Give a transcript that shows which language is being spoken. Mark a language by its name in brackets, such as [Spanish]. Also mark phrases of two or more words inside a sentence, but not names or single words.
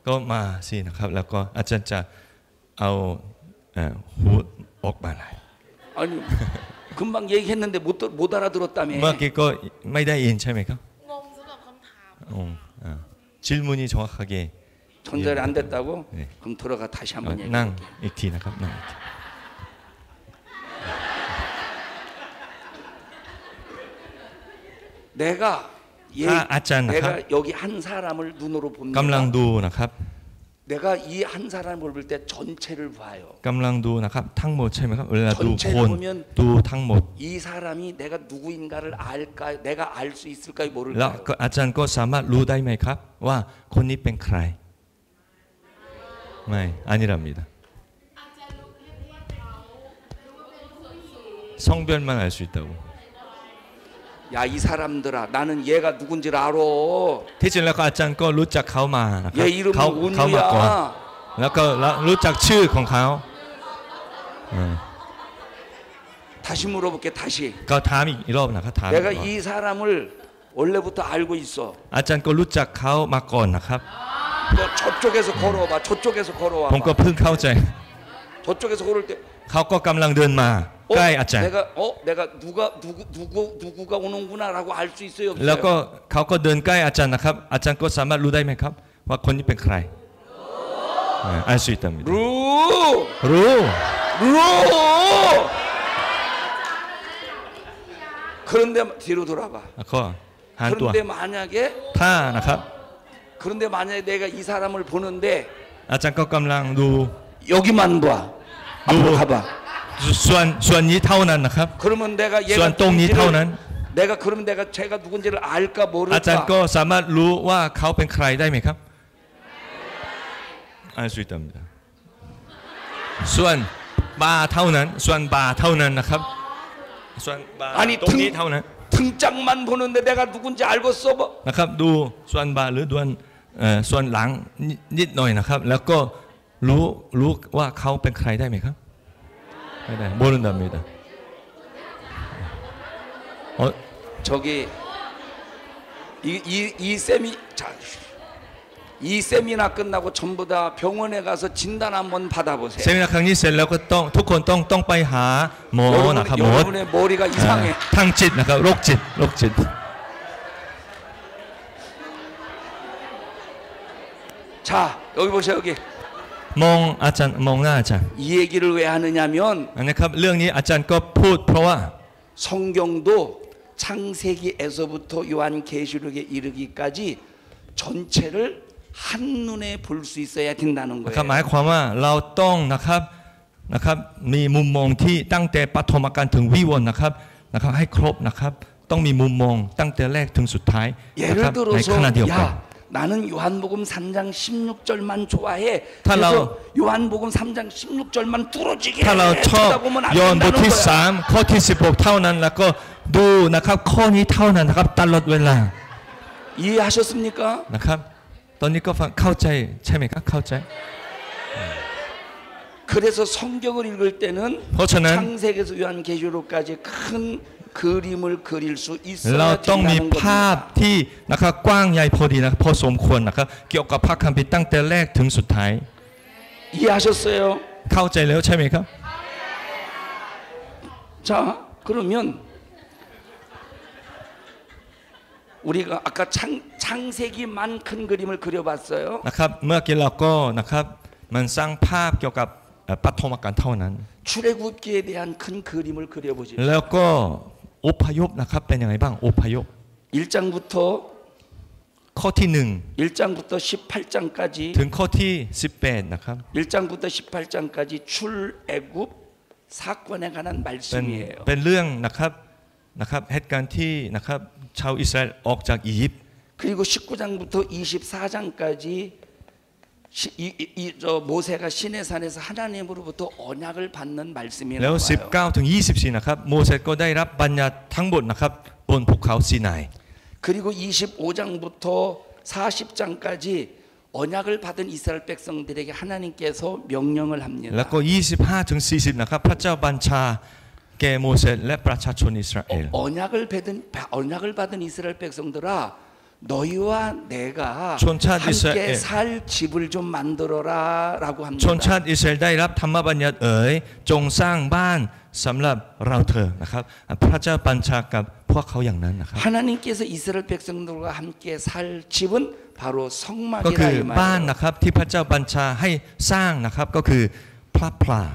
[Thai] ก็มาสินะครับแล้วก็อาจารย์จะเอาหูออกมาเลย [Korean] 아니 금방 얘기했는데 못 알아들었다며. [Thai] เมื่อกี้ก็ไม่ได้ยินใช่ไหมครับ งงสำหรับคำถาม [Korean] 질문이 정확하게 전달이 안 됐다고? 네. 그럼 돌아가 다시 한번 [Thai] นั่ง [Korean] 얘기해. [Thai] อีกทีนะครับนั่งอีกที [Korean] 내가 아짠, 내가 여기 한 사람을 눈으로 봅니다. [Thai] กำลังดูนะครับ [Korean] 내가 이 한 사람을 볼 때 전체를 봐요. [Thai] กำลังดูนะครับทั้งหมดใช่ไหมครับเวลาดู [Korean] 전체를 [Thai] คน [Korean] 보면 [Thai] ดูทั้งหมด [Korean] 이 사람이 내가 누구인가를 알까? 내가 알 수 있을까요? [Thai] แล้ว [Korean] 모를까요? [Thai] ก็อาจารย์ก็สามารถรู้ได้ไหมครับ ว่าคนนี้เป็นใครไม่ [Korean] 아니랍니다 성별만 알 수 있다고 야 이 사람들아 나는 얘가 누군지를 알아. [Thai] ที่จริงแล้วก็อาจารย์ก็รู้จักเขามานะครับ [Korean] 얘 이름은 [Thai] เขามาก่อน [Korean] 온유야. [Thai] แล้วก็รู้จักชื่อของเขา [Korean] 다시 물어볼게 다시. [Thai] ก็ถามอีกรอบนะครับถามอีก [Korean] 내가 [Thai] รอบ [Korean] 이 사람을 원래부터 알고 있어. [Thai] อาจารย์ก็รู้จักเขามาก่อนนะครับ [Korean] 너 저쪽에서 걸어봐. 저쪽에서 걸어와. [Thai] ผมก็เพิ่งเข้าใจ [Korean] 저쪽에서 걸을 때 [Thai] เขาก็กำลังเดินมาใกล้อาจารย์ [Korean] 내가 누구가 오는구나라고 알 수 있어요. [Thai] แล้ว [Korean] 없어요? [Thai] ก็เขาก็เดินใกล้อาจารย์นะครับ อาจารย์ก็สามารถรู้ได้ไหมครับ ว่าคนนี้เป็นใคร [Korean] 알 수 있답니다. 루. 루. 그런데 뒤로 돌아봐. [Thai] ข้อหันตัว [Korean] 그런데 만약에 [Thai] ถ้านะครับ [Korean] 그런데 만약에 내가 이 사람을 보는데 [Thai] อาจารย์ก็กำลังดู [Korean] 여기만 봐. 앞으로 가봐. [Thai] ส่วนนี้เท่านั้นนะครับ [Korean] 그러면 내가 [Thai] ส่วน [Korean] 얘가 [Thai] ตรงนี้เท่านั้น [Korean] 내가 그러면 내가 제가 누군지를 알까 [Thai] อาจารย์ [Korean] 모를까? [Thai] ก็สามารถรู้ว่าเขาเป็นใครได้ไหมครับ [Korean] 알 수 있답니다. [Thai] ส่วนบาเท่านั้นส่วนบาเท่านั้นนะครับส่วนบา [Korean] 아니 [Thai] ตรงนี้เท่านั้น [Korean] 등짝만 보는데 내가 누군지 알고 써봐. [Thai] นะครับดูส่วนบาหรือส่วนหลังนิดหน่อยนะครับ แล้วก็รู้ว่าเขาเป็นใครได้ไหมครับไม่ได้ [Korean] 모른답니다. 저기 이 쌤이 자, 이 세미나 끝나고 전부 다 병원에 가서 진단 한번 받아보세요. [Thai] เซมินาครั้งนี้เสร็จแล้วก็ต้องทุกคนต้องไปหาหมอนะครับหมอ [Korean] 여러분의 머리가 이상해. [Thai] ทางจิตนะครับโรคจิต [Korean] 자 여기 보세요 여기. [Thai] มองอาจารย์มองหน้าอาจารย์ [Korean] 이 얘기를 왜 하느냐면 [Thai] นะครับเรื่องนี้อาจารย์ก็พูดเพราะว่า [Korean] 성경도 창세기에서부터 요한계시록에 이르기까지 전체를 한눈에 볼 수 있어야 된다는 [Thai] นะครับ [Korean] 거예요. [Thai] หมายความว่าเราต้องนะครับมีมุมมองที่ตั้งแต่ปฐมกาลถึงวิวรณ์นะครับให้ครบนะครับต้องมีมุมมองตั้งแต่แรกถึงสุดท้ายนะค [Korean] 예를 [Thai] รับใน [Korean] 들어서 [Thai] ขณะเดียวกัน [Korean] 야 나는 요한복음 3장 16절만 좋아해. 다 그래서 나오- 요한복음 3장 16절만 뚫어지게 [Thai] ถ้าเราชอบ [Korean] 쳐다 보면 안 [Thai] ยอห์นบท [Korean] 된다는 [Thai] ที่ [Korean] 거야. [Thai] 3ข้อที่16เท่านั้นแล้วก็ดูนะครับข้อนี้เท่านั้นนะครับตลอดเวลา [Korean] 이해하셨습니까? [Thai] นะครับตอนนี้ก็ฟังเข้าใจใช่ไหมครับเข้าใจ [Korean] 그래서 성경을 읽을 때는 그렇잖아요. 창세기에서 요한계시록까지 큰 그림을 그릴 수 [Thai] เรา [Korean] 있어야 [Thai] ต้องมี [Korean] 된다는 [Thai] ภาพ [Korean] 겁니다. [Thai] ที่นะครับกว้างใหญ่พอดีนะพอสมควรนะครับเกี่ยวกับพระคัมภีร์ตั้งแต่แรกถึงสุดท้าย [Korean] 이해하셨어요? [Thai] เข้าใจแล้วใช่ไหมครับ [Korean] 자 그러면 우리가 아까 창세기만 큰 그림을 그려봤어요. [Thai] นะครับเมื่อกี้เราก็นะครับมันสร้างภาพเกี่ยวกับปฐมกาลเท่านั้น [Korean] 출애굽기에 대한 큰 그림을 그려보죠. [Thai] แล้วก็อพยพนะครับเป็นยังไงบ้างอพยพ [Korean] 1장부터 [Thai] ข้อที่ [Korean] 1장부터 18장까지 [Thai] 1 ถึงข้อที่18นะครับ [Korean] 1장부터 18장까지 출애굽 사건에 관한 [Thai] เป็น [Korean] 말씀이에요. [Thai] เป็นเรื่องนะครับเหตุการณ์ที่นะครับชาวอิสราเอลออกจากอียิปต์ [Korean] 그리고 19장부터 24장까지 모세가 시내산에서 하나님으로부터 언약을 받는 말씀이 [Thai] แล้ว [Korean] 나와요. [Thai] 19ถึง24นะครับโมเสสก็ได้รับบัญญัติทั้งหมดนะครับบนภูเขาซีนาย [Korean] 그리고 25장부터 40장까지 언약을 받은 이스라엘 백성들에게 하나님께서 명령을 [Thai] แล้ว [Korean] 합니다. [Thai] ก็25ถึง40นะครับพระเจ้าบัญชาแก่โมเสสและประชาชนอิสราเอล [Korean] 언약을 받은 이스라엘 백성들아 너희와 내가 촌차 함께 이스라엘. 살 집을 좀 만들어라라고 [Thai] ชน [Korean] 합니다. [Thai] ชาติอิสราเอลได้รับธรรมบัญญัติจงสร้างบ้านสำหรับเราเถิดนะครับพระเจ้าบัญชากับพวกเขาอย่างนั้นนะครับ [Korean] 하나님께서 이스라엘 백성들과 함께 살 집은 바로 [Thai] ก็คือ [Korean] 성막이라 이 [Thai] บ้าน [Korean] 말이에요. [Thai] นะครับที่พระเจ้าบัญชาให้สร้างนะครับก็คือพระพลา